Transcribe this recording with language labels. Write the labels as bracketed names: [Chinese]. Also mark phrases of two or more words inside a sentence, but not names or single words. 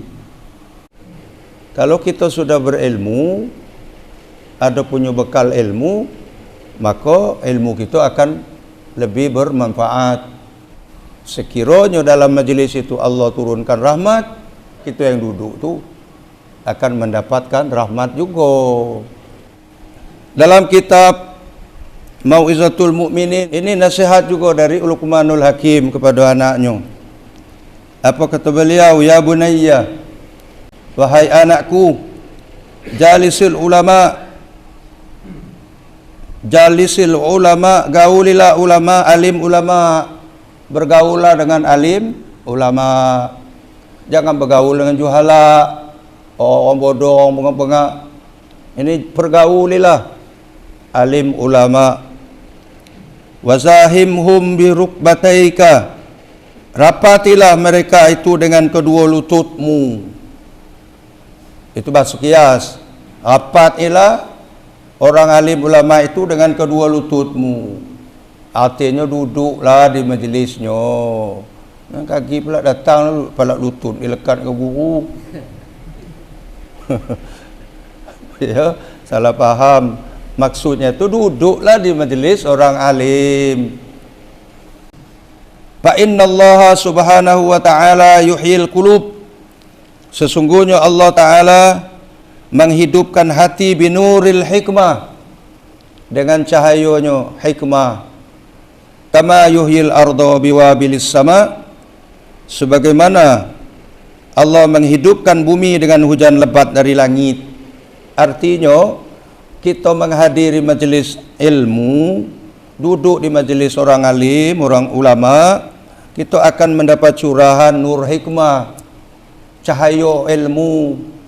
[Malay] Kalau kita sudah berilmu, ada punya bekal ilmu, maka ilmu kita akan lebih bermanfaat. Sekiranya dalam majlis itu Allah turunkan rahmat, kita yang duduk tu akan mendapatkan rahmat juga. Dalam kitab Mau'izatul Mu'minin ini nasihat juga dari Luqmanul Hakim kepada anaknya. Apa kata beliau? [Arabic] Ya bunayya, [Malay] wahai anakku, [Arabic] jalisil ulama, [Malay] gaulilah ulama, alim ulama, bergaulah dengan alim ulama. Jangan bergaul dengan juhala, orang bodoh, orang bengak. Ini pergaulilah alim ulama. [Arabic] Wazahimhum birukbataika, [Malay] rapatilah mereka itu dengan kedua lututmu. Itu bahasa kias. Rapatilah orang alim ulama itu dengan kedua lututmu. Artinya duduklah di majlisnya. Kaki pula datang pala lutut dilekat ke guru. Ya, salah faham. Maksudnya itu duduklah di majlis orang alim. [Arabic] Fa innallaha subhanahu wa ta'ala yuhyil qulub. [Malay] Sesungguhnya Allah Ta'ala menghidupkan hati [Arabic] binuril hikmah, [Malay] dengan cahayanya hikmah. [Arabic] Kama yuhyil arda biwabilis sama, [Malay] sebagaimana Allah menghidupkan bumi dengan hujan lebat dari langit. Artinya kita menghadiri majlis ilmu, duduk di majlis orang alim, orang ulama, kita akan mendapat curahan nur hikmah, cahaya ilmu.